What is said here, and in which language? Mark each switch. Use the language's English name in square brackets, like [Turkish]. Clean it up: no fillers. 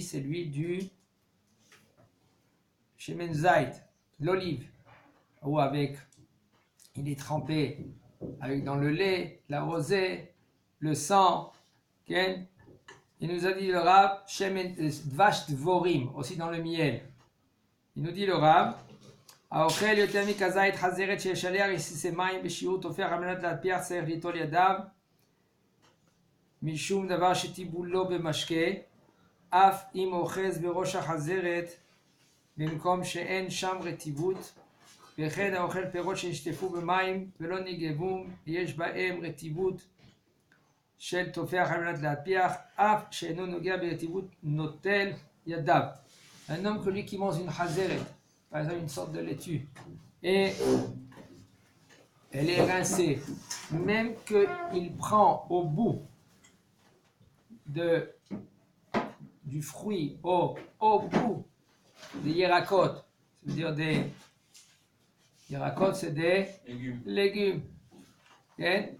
[French] C'est l'huile du Shemen Zait, l'olive. Ou il est trempé avec dans le lait, la rosée, le sang. Okay? Il nous a dit le Rav, Shemen Dvash Dvorim, aussi dans le miel. Il nous dit le Rav, [Hebrew] האוכל יותר מכזית חזרת שיש עליה רסיסי מים בשיעור תופח על מנת להטביע צריך ליטול ידיו משום דבר שטיבולו במשקה אף אם אוחז בראש החזרת במקום שאין שם רטיבות וכן האוכל פירות שנשטפו במים ולא נגבום יש בהם רטיבות של תופח על מנת להטביע אף שאינו נוגע ברטיבות נוטל ידיו. [French] Un homme que lui qui mange une חזרת, par exemple une sorte de laitue, et elle est rincée, même qu'il prend au bout du fruit, au bout des yerakot, ça veut dire des yerakot, c'est des légumes. Okay?